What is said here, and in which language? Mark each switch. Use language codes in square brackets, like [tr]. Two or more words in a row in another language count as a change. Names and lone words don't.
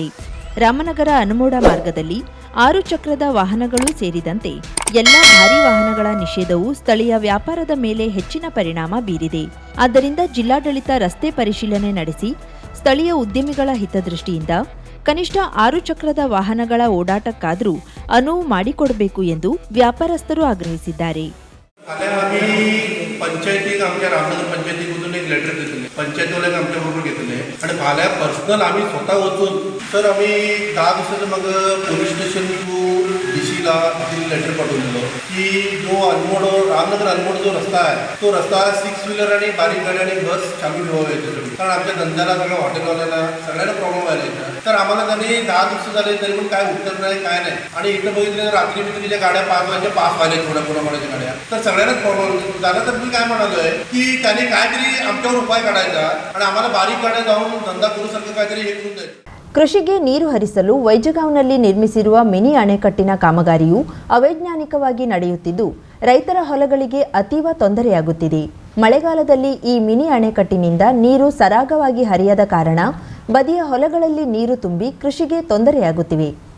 [kn] ರಾಮನಗರ ಅನಮೋಡ ಮಾರ್ಗದಲ್ಲಿ 6 ಚಕ್ರದ ವಾಹನಗಳು ಸೇರಿದಂತೆ ಎಲ್ಲ ಭಾರೀ ವಾಹನಗಳ ನಿಷೇಧವು ಸ್ಥಳೀಯ ವ್ಯಾಪಾರದ ಮೇಲೆ ಹೆಚ್ಚಿನ ಪರಿಣಾಮ ಬೀರಿದೆ. ಆದ್ದರಿಂದ ಜಿಲ್ಲಾಡಳಿತ ರಸ್ತೆ ಪರಿಶೀಲನೆ ನಡೆಸಿ ಸ್ಥಳೀಯ ಉದ್ಯಮಿಗಳ ಹಿತದೃಷ್ಟಿಯಿಂದ ಕನಿಷ್ಠ 6 ಚಕ್ರದ ವಾಹನಗಳ ಓಡಾಟಕ್ಕಾದರೂ ಅನುವು ಮಾಡಿಕೊಡಬೇಕು ಎಂದು ವ್ಯಾಪಾರಸ್ಥರು ಆಗ್ರಹಿಸಿದ್ದಾರೆ. [mr] पंचायतीक आमच्या रामनगर पंचायतीमधून एक लेटर घेतले, पंचायतवाल्यांक आमच्या बरोबर घेतले आणि फाल्यां पर्सनल आमी स्वता वचून तर आमी 10 दिसांचे मग [en] police station to [mr] डीसीला लेटर पाठवलेलो की जो अनमोड रामनगर अनमोड जो रस्ता आहे तो रस्ता 6 व्हीलर आणि बारीक गाडी आणि बस चालू ठेवावे याच्यासाठी, कारण आमच्या धंद्याला सगळ्या हॉटेलवाल्यांना सगळ्यांना प्रॉब्लेम व्हायला. तर आम्हाला त्यांनी 10 दिवस झाले तरी पण काय उत्तर नाही, काय नाही. आणि इथं बघितलं रात्री बित्रीच्या गाड्या 5 वाजता पास व्हायला थोड्या कोणाकोणाच्या गाड्या, तर सगळ्यांनाच प्रॉब्लेम झाला. तर मी काय म्हणालोय की त्यांनी काहीतरी आमच्यावर उपाय काढायचा आणि आम्हाला बारीक गाड्या जाऊन धंदा करूसारखं काहीतरी हे करून द्यायचं. [kn] ಕೃಷಿಗೆ ನೀರು ಹರಿಸಲು ವೈಜಗಾಂವ್ನಲ್ಲಿ ನಿರ್ಮಿಸಿರುವ ಮಿನಿ ಅಣೆಕಟ್ಟಿನ ಕಾಮಗಾರಿಯು ಅವೈಜ್ಞಾನಿಕವಾಗಿ ನಡೆಯುತ್ತಿದ್ದು ರೈತರ ಹೊಲಗಳಿಗೆ ಅತೀವ ತೊಂದರೆಯಾಗುತ್ತಿದೆ. ಮಳೆಗಾಲದಲ್ಲಿ ಈ ಮಿನಿ ಅಣೆಕಟ್ಟಿನಿಂದ ನೀರು ಸರಾಗವಾಗಿ ಹರಿಯದ ಕಾರಣ ಬದಿಯ ಹೊಲಗಳಲ್ಲಿ ನೀರು ತುಂಬಿ ಕೃಷಿಗೆ ತೊಂದರೆಯಾಗುತ್ತಿವೆ.